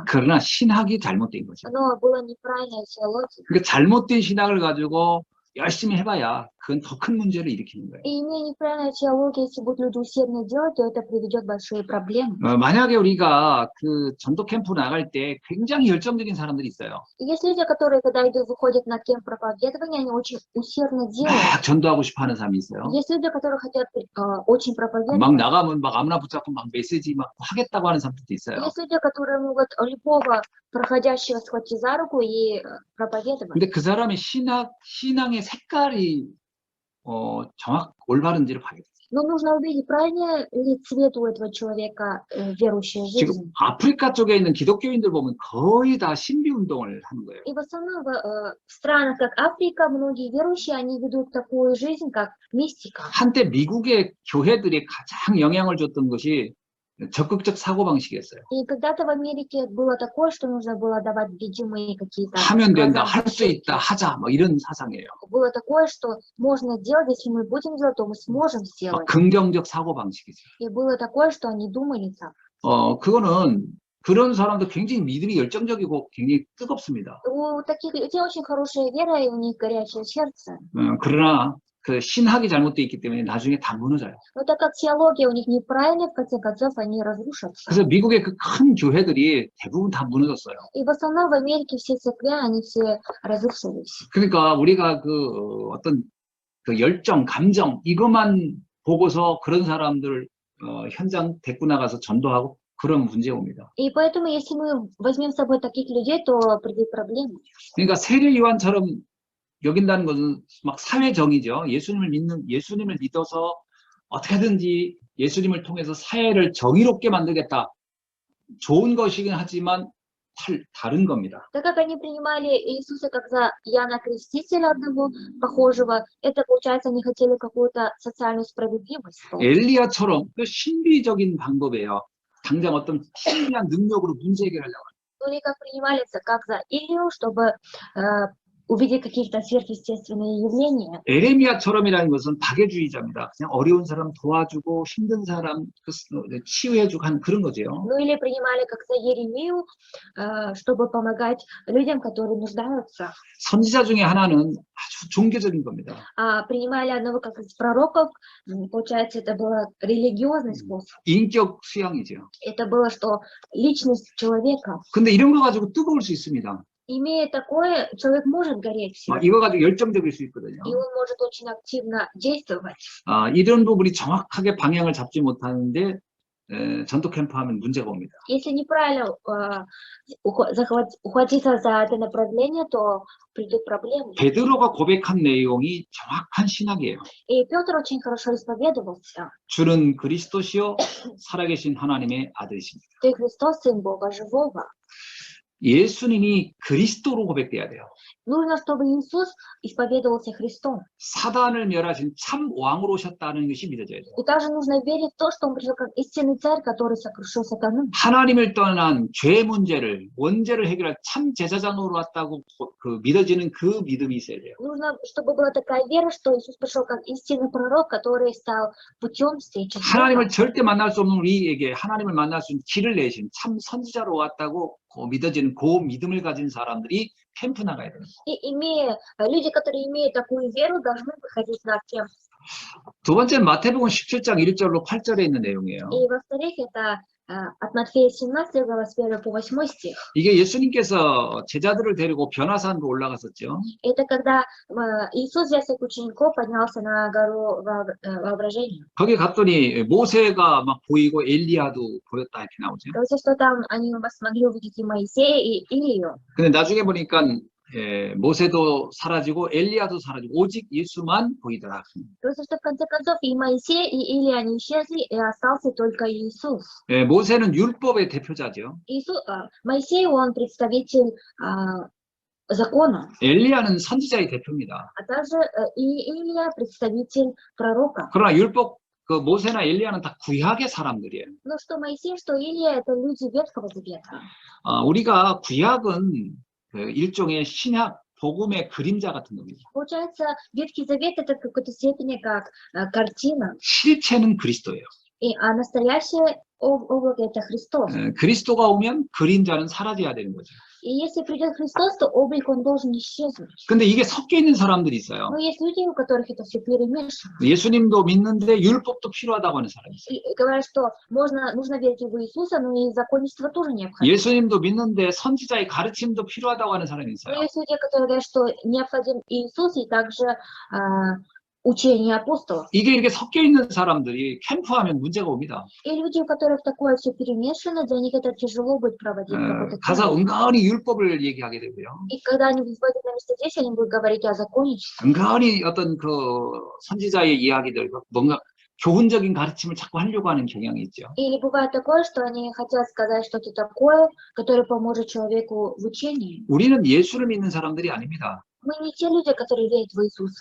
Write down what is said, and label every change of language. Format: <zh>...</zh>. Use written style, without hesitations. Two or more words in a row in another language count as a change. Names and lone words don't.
<ko>그러나 신학이 잘못된 거죠.</ko> <ru>Но была неправильная теология.</ru> <ko>그러니까 잘못된 신학을 가지고 열심히 해봐야 그건 더 큰 문제를 일으키는 거예요.</ko> <ru>И имея неправильную теологию, если будут люди усердно делать, то это приведет к большой проблеме.</ru> <ko>만약에 우리가 그 전도 캠프 나갈 때 굉장히 열정적인 사람들이 있어요.</ko> <ru>И есть люди, которые, когда выходят на кемп проповедования, они очень усердно делают.</ru> <ko>막 전도하고 싶어하는 사람이 있어요.</ko> <ru>Есть люди, которые хотят очень проповедовать.</ru> <ko>막 나가면 막 아무나 붙잡고 막 메시지 막 하겠다고 하는 사람들도 있어요.</ko> <ru>Есть люди, которые могут любого проходящего схватить за руку и проповедовать.</ru> <ko>근데 그 사람의 신앙의 색깔이 올바른지를 봐야 돼요.</ko> <ru>Но нужно увидеть, правильный ли цвет у этого человека верующей</ru> <ko>지금</ko> <ru>жизни.</ru> <ko>아프리카 쪽에 있는 기독교인들 보면 거의 다 신비 운동을 하는 거예요.</ko> <ru>И в основном в странах, как Африка, многие верующие, они ведут такую жизнь, как мистика.</ru> <ko>한때 미국의 교회들이 가장 영향을 줬던 것이 적극적 사고방식이었어요.</ko> <ru>И когда-то в Америке было такое, что нужно было давать видимые какие-то</ru> <ko>하면 된다,</ko> <ru>глаза.</ru> <ko>할 수 있다, 하자, 뭐 이런 사상이에요.</ko> <ru>Было такое, что можно делать, если мы будем делать, то мы сможем</ru> <ko>막</ko> <ru>сделать.</ru> <ko>긍정적 사고방식이죠.</ko> <ru>И было такое, что они думали так.</ru> <ko>그거는 그런 사람도 굉장히 믿음이 열정적이고 굉장히 뜨겁습니다.</ko> <ru>У таких людей очень хорошая вера, и у них горячее сердце.</ru> <ko>그러나 그 신학이 잘못되어 있기 때문에 나중에 다 무너져요.</ko> <ru>Но так как теология у них неправильная, в конце концов, они разрушатся.</ru> <ko>그래서 미국의 그 큰 교회들이 대부분 다 무너졌어요.</ko> <ru>И в основном в Америке все церкви, они все разрушились.</ru> <ko>그러니까 우리가 그 어떤 그 열정, 감정 이것만 보고서 그런 사람들 현장 데리고 나가서 전도하고 그런 문제 옵니다.</ko> <ru>И поэтому, если мы возьмем с собой таких людей, то придут проблемы.</ru> <ko>그러니까 세례 요한처럼 여긴다는 것은 막 사회정의죠. 예수님을 믿어서 어떻게든지 예수님을 통해서 사회를 정의롭게 만들겠다. 좋은 것이긴 하지만 다른 겁니다.</ko> <ru>Так как они принимали Иисуса как за Иоанна Крестителя одного похожего, это получается, они хотели какую-то социальную справедливость.</ru> <ko>엘리야처럼 그 신비적인 방법이에요. 당장 어떤 신비한 능력으로 문제 해결하려고.</ko> <ru>Или как принимали как за Илью, чтобы увидеть какие-то сверхъестественные явления.</ru> <ko>에레미야처럼이라는 것은 박애주의자입니다. 그냥 어려운 사람 도와주고 힘든 사람 치유해주고 하는 그런 거죠.</ko> <ru>Ну или принимали как за Еремию, чтобы помогать людям, которые нуждаются.</ru> <ko>선지자 중에 하나는 아주 종교적인 겁니다.</ko> <ru>А принимали одного как из пророков, получается, это был религиозный способ.</ru> <ko>인격 수양이죠.</ko> <ru>Это было, что личность человека.</ru> <ko>근데 이런 거 가지고 뜨거울 수 있습니다.</ko> <ru>Имея такое, человек может гореть в себе.</ru> <ko>이거 가지고 열정적일 수 있거든요.</ko> <ru>И он может очень активно действовать.</ru> <ko>이런 부분이 정확하게 방향을 잡지 못하는데 전도 캠프 하면 문제가 옵니다.</ko> <ru>Если неправильно ухватиться за это направление, то придут проблемы.</ru> <ko>베드로가 고백한 내용이 정확한 신학이에요.</ko> <ru>И Петр очень хорошо исповедовался.</ru> <ko>주는 그리스도시요 살아계신 하나님의 아들이십니다.</ko> <ru>Ты Христос, Сын Бога Живого.</ru> <ko>예수님이 그리스도로 고백돼야 돼요.</ko> <ru>Нужно, чтобы Иисус исповедовался Христом.</ru> <ko>사단을 멸하신 참 왕으로 오셨다는 것이 믿어져야 돼요.</ko> <ru>И также нужно верить в то, что Он пришел как истинный царь, который сокрушил сатану.</ru> <ko>하나님을 떠난 죄 문제를 원죄를 해결할 참 제사장으로 왔다고 믿어지는 그 믿음이 있어야 돼요.</ko> <ru>Нужно, чтобы была такая вера, что Иисус пришел как истинный пророк, который стал путем встречи с</ru> <ko>하나님을</ko> <ru>Богом.</ru> <ko>절대 만날 수 없는 우리에게 하나님을 만날 수 있는 길을 내신 참 선지자로 왔다고 믿어지는 그 믿음을 가진 사람들이 캠프 나가야 됩니다.</ko> <ru>И люди, которые имеют такую веру, должны выходить на кемп.</ru> <ko>두 번째는 마태복음 17장 1절로 8절에 있는 내용이에요.</ko> <ru>И во-вторых, это от Матфея 17, глава с 1 по 8 стих.</ru> <ko>이게 예수님께서 제자들을 데리고 변화산으로 올라갔었죠.</ko> <ru>Это когда Иисус взял своих учеников, поднялся на гору воображения.</ru> <ko>거기 갔더니 모세가 막 보이고 엘리야도 보였다 이렇게 나오죠.</ko> <ru>Говорится, что там они смогли увидеть и Моисея, и Илию.</ru> <ko>근데 나중에 보니까 모세도 사라지고 엘리야도 사라지고 오직 예수만 보이더라.</ko> <ru>Говорится, что в конце концов и Моисей, и Илия они исчезли, и остался только Иисус.</ru> <ko>모세는 율법의 대표자죠.</ko> <ru>Моисей, он представитель закона.</ru> <ko>엘리야는 선지자의 대표입니다.</ko> <ru>А также и Илия представитель пророка.</ru> <ko>그러나 율법 그 모세나 엘리야는 다 구약의 사람들이에요.</ko> <ru>Но что Моисей, что Илия, это люди Ветхого Завета.</ru> <ko>우리가 구약은 일종의 신약 복음의 그림자 같은 겁니다.</ko> <ru>Получается, Ветхий Завет это в какой-то степени как картина,</ru> <ko>실체는 그리스도예요.</ko> <ru>а настоящее облако это Христос.</ru> <ko>그리스도가 오면 그림자는 사라져야 되는 거죠.</ko> <ru>И если придет Христос, то облик он должен исчезнуть.</ru> <ko>근데 이게 섞여 있는 사람들이 있어요.</ko> <ru>Но есть люди, у которых это все перемешано.</ru> <ko>예수님도 믿는데 율법도 필요하다고 하는 사람이 있어요.</ko> <ru>И говорят, что нужно верить в Иисуса, но и законничество тоже необходимо.</ru> <ko>예수님도 믿는데 선지자의 가르침도 필요하다고 하는 사람이</ko> <ru>Но</ru> <ko>있어요.</ko> <ru>есть люди, которые говорят, что необходим Иисус и также учение апостолов.</ru> <ko>이게 이렇게 섞여 있는 사람들이 캠프하면 문제가 옵니다.</ko> <ru>И люди, у которых такое все перемешано, для них это тяжело будет проводить какой-то</ru> <ko>가서</ko> <ru>центр.</ru> <ko>은근히 율법을 얘기하게 되고요.</ko> <ru>И когда они выходят на место здесь, они будут говорить о законничестве.</ru> <ko>은근히 어떤 그 선지자의 이야기들, 뭔가 교훈적인 가르침을 자꾸 하려고 하는 경향이 있죠.</ko> <ru>Или бывает такое, что они хотят сказать что-то такое, которое поможет человеку в учении.</ru> <ko>우리는 예수를 믿는 사람들이 아닙니다.</ko> <ru>Мы не те люди, которые верят в Иисуса.</ru>